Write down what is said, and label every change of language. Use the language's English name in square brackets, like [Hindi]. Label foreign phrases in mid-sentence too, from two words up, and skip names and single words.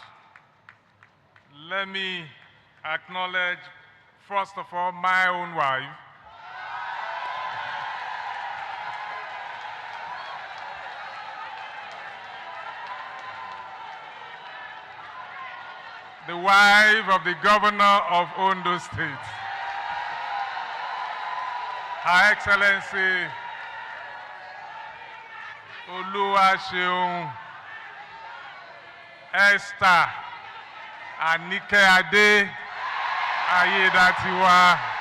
[English] Let me acknowledge, first of all, my own wife, the wife of the governor of Ondo State, Her Excellency Oluwaseun Esther Anike Ade Ayedatiwa.